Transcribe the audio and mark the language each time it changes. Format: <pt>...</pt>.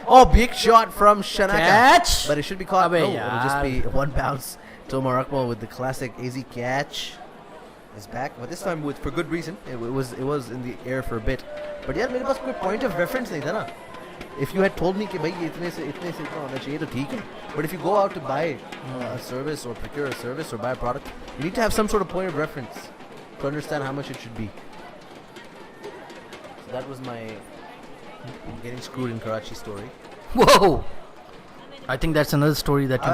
<en>Oh, big shot from Shanaka. Catch! But it should be caught.</en> <hi>Abey</hi> <en>No, it'll just</en> <hi>yaar.</hi> <en>be one bounce. Tomar Akmal with the classic AZ catch is back, but this time for good reason. It was in the air for a bit. But</en> <hi>यार मेरे पास कोई</hi> <en>point of reference</en> <hi>नहीं था ना.</hi> <en>If you had told me</en> <hi>कि भाई ये इतने से इतना होना चाहिए तो ठीक है.</hi> <en>But if you go out to buy a service or procure a service or buy a product, you need to have some sort of point of reference to understand how much it should be. So that was my getting screwed in Karachi story. Whoa. I think that's another story that you</en>